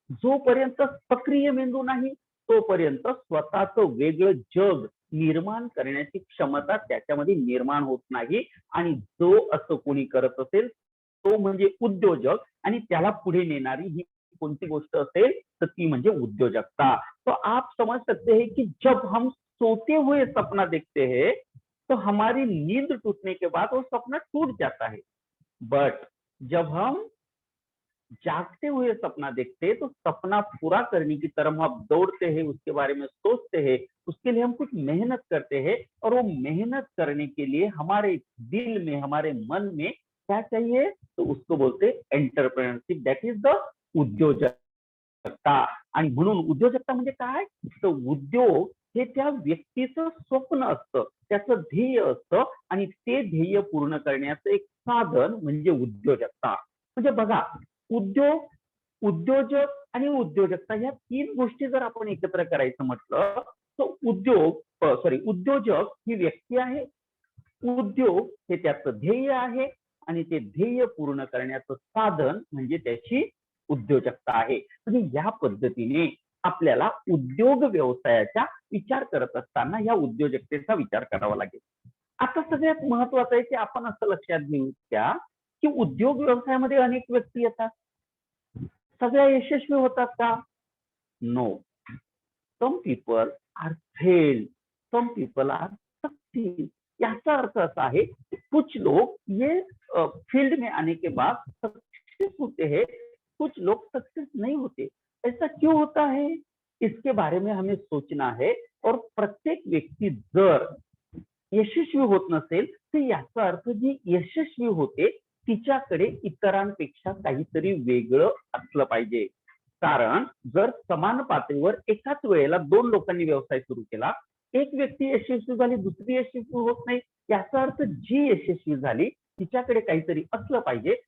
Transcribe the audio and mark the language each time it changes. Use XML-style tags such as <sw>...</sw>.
<mr>जोपर्यंत सक्रिय मेंदू नाही तोपर्यंत स्वतःचं वेगळं जग निर्माण करण्याची क्षमता त्याच्यामध्ये निर्माण होत नाही. आणि जो असं कोणी करत असेल तो म्हणजे उद्योजक, आणि त्याला पुढे नेणारी ही कोणती गोष्ट असेल तो ती म्हणजे उद्योजकता.</mr> <hi>तो आप समझ सकते हैं कि जब हम सोते हुए सपना देखते हैं तो हमारी नींद टूटने के बाद वो सपना टूट जाता है, बट जब हम जागते हुए सपना देखते हैं तो सपना पूरा करने की तरफ हम दौड़ते हैं, उसके बारे में सोचते हैं, उसके लिए हम कुछ मेहनत करते हैं। और वो मेहनत करने के लिए हमारे दिल में, हमारे मन में क्या चाहिए, तो उसको बोलते हैं एंटरप्रेन्योरशिप,</hi> <en>that is the</en> <hi>उद्योजकता.</hi> <mr>आणि म्हणून उद्योजकता म्हणजे काय, तर उद्योग हे त्या व्यक्तीचं स्वप्न असतं, त्याचं ध्येय असतं, आणि ते ध्येय पूर्ण करण्याचं एक साधन म्हणजे उद्योजकता. म्हणजे बघा, उद्योग, उद्योजक आणि उद्योजकता या तीन गोष्टी जर आपण एकत्र करायचं म्हटलं तर उद्योजक ही व्यक्ती आहे, उद्योग हे त्याचं ध्येय आहे, आणि ते ध्येय पूर्ण करण्याचं साधन म्हणजे त्याची उद्योजकता आहे. म्हणजे या पद्धतीने आपल्याला उद्योग व्यवसायाचा विचार करत असताना या उद्योजकतेचा विचार करावा लागेल. आता सगळ्यात महत्वाचं आहे की आपण असं लक्षात घेऊ द्या की उद्योग व्यवसायामध्ये अनेक व्यक्ती येतात, सगळ्या यशस्वी होतात का?</mr> <en>No. Some people are failed, some people are succeed.</en> <mr>याचा अर्थ असा</mr> <hi>है कुछ लोग ये फील्ड में आने के बाद सक्सेस होते हैं, कुछ लोग सक्सेस नहीं होते. ऐसा क्यों होता है, इसके बारे में हमें सोचना है.</hi> <mr>और प्रत्येक व्यक्ती जर यशस्वी होत नसेल तर याचा अर्थ जी यशस्वी होते तिच्याकडे इतरांपेक्षा काहीतरी वेगळं असलं पाहिजे. कारण जर समान पातळीवर एकाच वेळेला दोन लोकांनी व्यवसाय सुरू केला, एक व्यक्ती यशस्वी झाली, दुसरी यशस्वी होत नाही, याचा अर्थ जी यशस्वी झाली तिच्याकडे काहीतरी असलं पाहिजे.</mr>